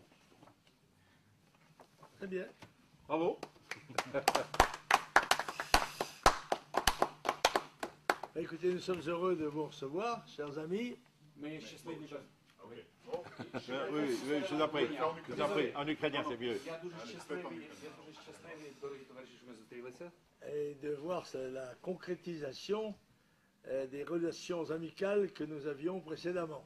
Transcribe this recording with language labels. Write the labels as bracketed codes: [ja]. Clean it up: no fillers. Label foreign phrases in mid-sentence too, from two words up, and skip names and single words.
[fr] Très bien. Bravo. Écoutez, nous sommes heureux de vous recevoir, chers amis. Mais Oui, je vous en prie. En ukrainien, c'est mieux. [uk] я дуже щасливий, дорогі товариші, що ми зустрілися. [fr] Et de voir la concrétisation des relations amicales que nous avions précédemment.